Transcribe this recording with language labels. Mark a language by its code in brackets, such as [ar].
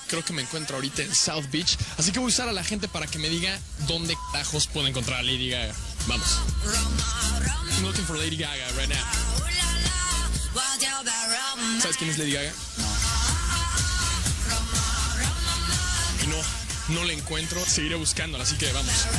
[es] Creo que me encuentro ahorita en South Beach. Así que voy a usar a la gente para que me diga dónde carajos puedo encontrar a Lady Gaga. Vamos. [en] I'm looking for Lady Gaga right now. [es] ¿Sabes quién es Lady Gaga? No la encuentro. Seguiré buscándola, así que vamos.